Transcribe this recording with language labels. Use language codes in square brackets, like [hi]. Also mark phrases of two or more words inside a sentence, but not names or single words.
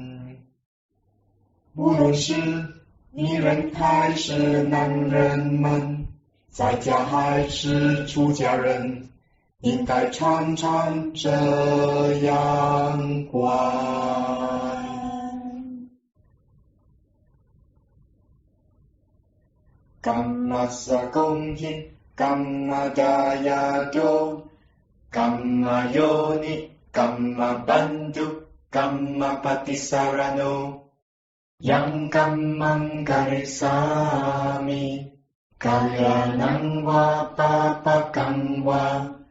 [zh] 无论是女人还是男人们，在家还是出家人，应该常常这样观。 [pi] Kammassakomhi, Kammadayado, Kammayoni, Kammabandhu, Kammapatisarano, Yang Kammang Karisami, Kalyanam va papakam va,